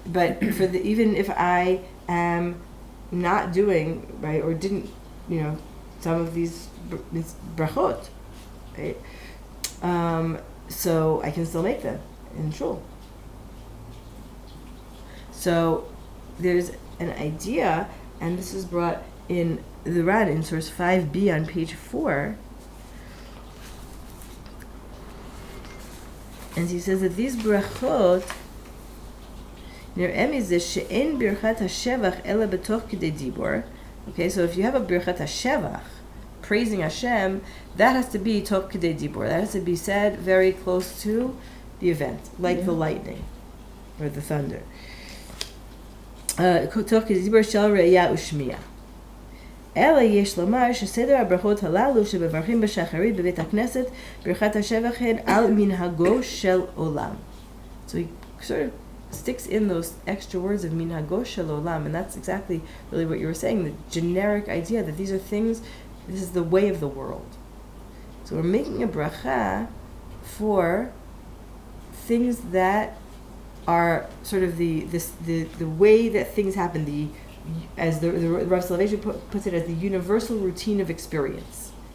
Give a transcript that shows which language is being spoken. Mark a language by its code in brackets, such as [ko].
[en] But for even if I am not doing, right, or didn't, some of these brachot, right, so I can still make them in shul. So there's an idea, and this is brought in the Ran in source 5b on page 4, And he says that these brachot, [he] נראה מזה שאין ברכת השבח אלא בתוך כדי דיבור. [en] Okay, so if you have a [he] ברכת השבח, [en] praising Hashem, that has to be [he] תוך כדי דיבור. [en] That has to be said very close to the event, like the lightning or the thunder. [he] תוך כדי דיבור של ראייה ושמיעה. אלא יש לומר שסדר הברכות הללו שמברכים בשחרית בבית הכנסת, ברכת השבח הן על מנהגו של עולם. [en] So he sort of sticks in those extra words of minhago shel olam, and that's exactly really what you were saying, the generic idea that these are things, this is the way of the world. So we're making a bracha for things that are sort of the way that things happen, as the Rav Soloveitchik puts it, as the universal routine of experience.